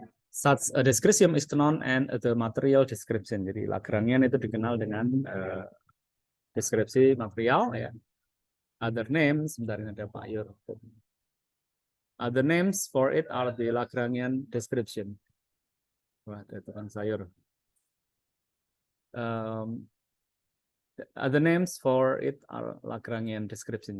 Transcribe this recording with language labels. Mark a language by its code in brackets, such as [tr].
[en] Such a description is known as the material description. [id] Jadi Lagrangian itu dikenal dengan deskripsi material ya. [en] Other names, [id] sebentar ini ada Pak Yur. [en] Other names for it are the Lagrangian description. [id] Wah, ada tukang sayur. [en] Other names for it are Lagrangian description.